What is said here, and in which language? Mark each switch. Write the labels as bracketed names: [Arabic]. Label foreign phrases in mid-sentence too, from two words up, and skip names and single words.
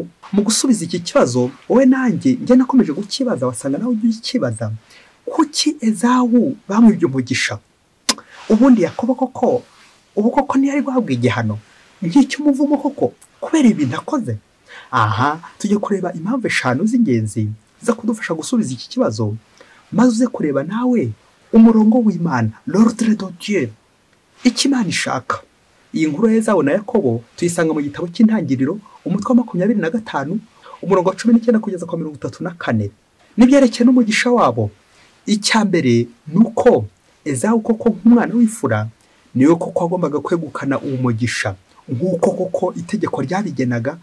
[Kinyarwanda] Mu gusubiza iki kibazo wowe nanjye njye nakomeje gukibaza, wasanga nawe ujye ukibaza, kuki Ezawu bamwibye umugisha? Ubundi Yakobo koko ubu koko ntiyari guhabwa igihano nk'icy'umuvumo koko kubera ibintu akoze? Tujye kureba impamvu 5 z'ingenzi ziza kudufasha gusubiza iki kibazo, maze uze kureba nawe umurongo w'Imana, [French] l'ordre de Dieu, [Kinyarwanda] icyo Imana ishaka. Iyi nkuru ya Ezawu na Yakobo tuyisanga mu gitabo cy'Intangiriro umutwe wa 25 umurongo wa 19 kugeza kwa 34. N'ibyerekeye n'umugisha wabo. Icya mbere nuko Ezawu koko nk'umwana w'imfura niwe koko agombaga kwegukana uwo mugisha, nk'uko koko itegeko ryabigenaga.